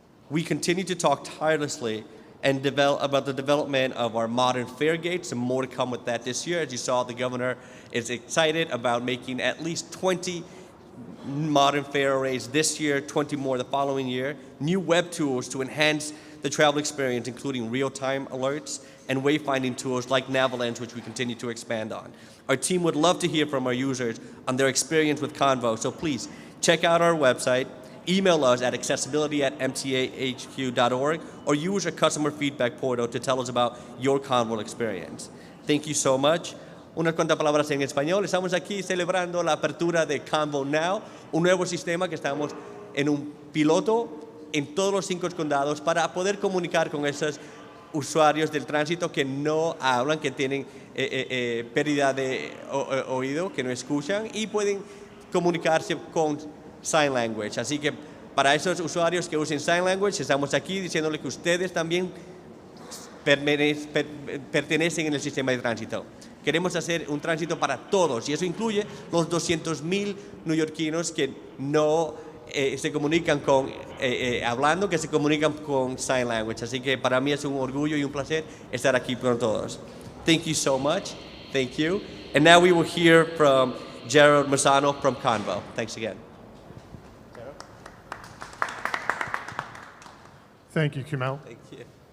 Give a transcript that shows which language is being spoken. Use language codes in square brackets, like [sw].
[en] We continue to talk tirelessly and about the development of our modern fare gates, and more to come with that this year. As you saw, the governor is excited about making at least 20 modern fare arrays this year, 20 more the following year, new web tools to enhance the travel experience, including real-time alerts and wayfinding tools like Navalens, which we continue to expand on. Our team would love to hear from our users on their experience with Convo, so please check out our website, email us at accessibility@mtahq.org, or use our customer feedback portal to tell us about your Convo experience. Thank you so much. [es] Unas cuantas palabras en español. Estamos aquí celebrando la apertura de Convo Now, un nuevo sistema que estamos en un piloto en todos los 5 condados para poder comunicar con esos usuarios del tránsito que no hablan, que tienen pérdida de oído, que no escuchan y pueden comunicarse con Sign Language. Así que para esos usuarios que usen Sign Language, estamos aquí diciéndole que ustedes también pertenecen en el sistema de tránsito. Queremos hacer un tránsito para todos y eso incluye los 200.000 neoyorquinos que no se comunican hablando, que se comunican con Sign Language. Así que para mí es un orgullo y un placer estar aquí con todos. [en] Thank you so much. Thank you. And now we will hear from Gerald Mazzano from Convo. Thanks again. Thank you, Kumail. Thank you.